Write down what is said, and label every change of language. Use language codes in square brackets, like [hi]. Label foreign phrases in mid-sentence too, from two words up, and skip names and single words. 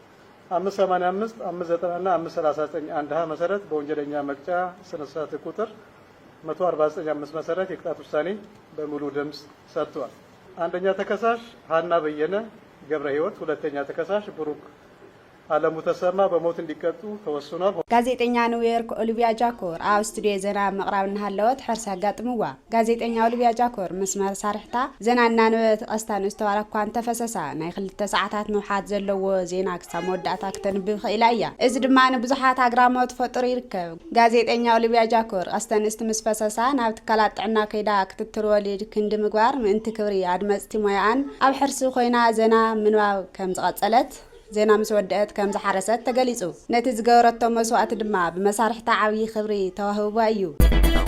[am] 585 590 እና 539 አንድ መሰረት በወንጀለኛ መቅጫ ስነ ስርዓት ቁጥር 149 መሰረት የቅጣት ውሳኔ በሙሉ ድምጽ ሰጥቷል። አንደኛ ተከሳሽ ሀና በየነ ገብረ ህይወት፣ ሁለተኛ ተከሳሽ ብሩክ አለሙ ተሰማ በሞት እንዲቀጡ ተወስኗል። [ti] ጋዜጠኛ ኒውዮርክ ኦሊቪያ ጃኮር ኣብ ስቱዲዮ ዜና መቅራብ እናሃለወት ሕርስ ያጋጥምዋ ጋዜጠኛ ኦሊቪያ ጃኮር ምስ መሳርሕታ ዜና እናነበበት ቀስታን ዝተባረኳ እንተፈሰሳ ናይ 2 ሰዓታት ንውሓት ዘለዎ ዜና ክሳብ መወዳእታ ክትንብብ ክኢላ እያ እዚ ድማ ንብዙሓት ኣግራሞት ፈጥሩ ይርከብ ጋዜጠኛ ኦሊቪያ ጃኮር ቀስተን ምስ ፈሰሳ ናብ ትካላት ጥዕና ከይዳ ክትትል ወሊድ ክንዲ ምግባር ምእንቲ ክብሪ ኣድመፅቲ ሞያን ኣብ ሕርሲ ኮይና ዜና ምንባብ ከም ዝቐጸለት ዜና ምስ ወድአት ከም ዝሓረሰት ተገሊጹ ነቲ ዝገበረቶ መስዋዕቲ ድማ ብመሳርሕታ ዓብዪ ክብሪ ተዋሂብዋ እዩ